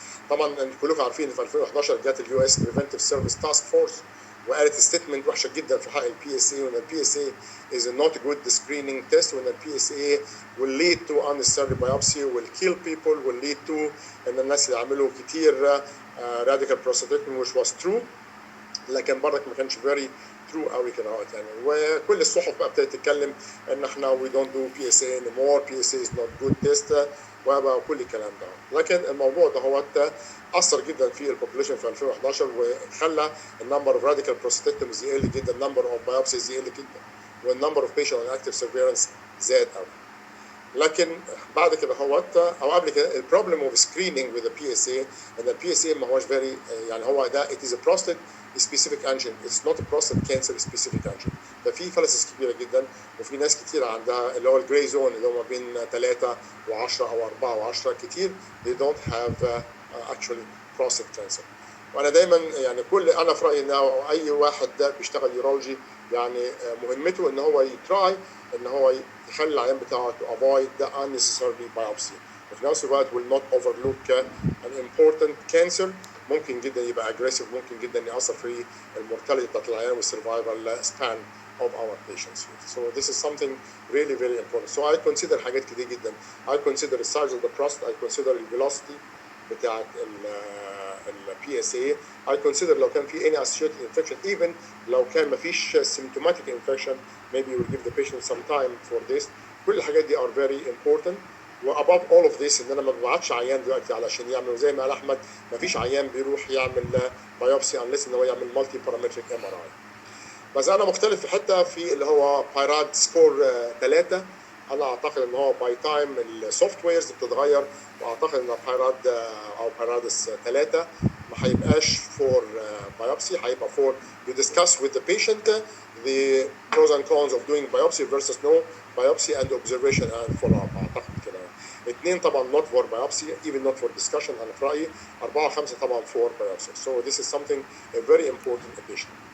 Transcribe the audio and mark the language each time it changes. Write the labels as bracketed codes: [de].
[ar] طبعا كلكم عارفين في 2011 جت اليو اس بريفنتيف سيرفيس تاسك فورس وقالت ستيتمنت وحشه جدا في حق البي اس اي، وان البي اس اي [en] is not a good screening test، [ar] وان البي اس اي [en] will lead to unnecessary biopsy will kill people will lead to [ar] ان الناس اللي عملوا كتير [en] radical prostatectomy which was true، [ar] لكن برضك ما كانش [en] very true [ar] قوي كده اهوت يعني. وكل الصحف بقى ابتدت تتكلم ان احنا [en] we don't do PSA anymore، PSA is not good test [ar] وكل الكلام ده. لكن الموضوع ده هو اثر جدا في البوبوليشن في 2011 وخلى النمبر اوف راديكال بروستاتكتوميز يقل جدا، النمبر اوف بايوبسيز يقل جدا، والنمبر اوف بيشنت اون اكتيف سيرفيلانس زاد قوي. لكن بعد كده هوت او قبل كده البروبلم اوف سكريننج وذ بي اس اي ان البي اس اي ما هوش فيري يعني هو ده [en] it is a prostate specific antigen، [ar] it's not a prostate cancer specific antigen. ففي فلسفه كبيره جدا وفي ناس كتير عندها اللي هو الجراي زون اللي هو ما بين 3 و10 او 4 و10 كتير [en] they don't have actually prostate cancer. [ar] وانا دايما يعني انا في رايي ان اي واحد ده بيشتغل يورولوجي يعني مهمته ان هو يتراي ان هو يخلي العيان بتاعه [en] to avoid the unnecessary biopsy [ar] وفي نفس الوقت [en] will not overlook an important cancer [ar] ممكن جدا يبقى aggressive ممكن جدا يأثر في المورتاليتي بتاعت العيان والسرفايفل [en] span of our patients. So this is something really very important. So I consider [ar] حاجات كتير جدا. [en] I consider the size of the prostate, I consider the velocity بتاعت ال PSA. I consider [ar] لو كان في [en] any associated infection even [ar] لو كان ما فيش [en] symptomatic infection maybe we will give the patient some time for this. [ar] كل الحاجات دي [en] are very important. [ar] واباف all of this ان انا ما ببعتش عيان دلوقتي علشان يعمل زي ما قال احمد ما فيش عيان بيروح يعمل بايوبسي unless ان هو يعمل مالتي بارامتريك MRI. بس انا مختلف في حته في اللي هو بايراد سكور 3 انا اعتقد ان هو باي تايم السوفت ويرز بتتغير واعتقد ان بايراد او بايرادس 3 ما هيبقاش فور بايوبسي هيبقى فور [en] you discuss with the patient the pros and cons of doing biopsy versus no biopsy and observation and follow up [ar] اعتقد كده. [en] 2 طبعا not for biopsy even not for discussion [ar] انا في رايي [en] 4 5 طبعا for biopsy. So this is something a very important addition.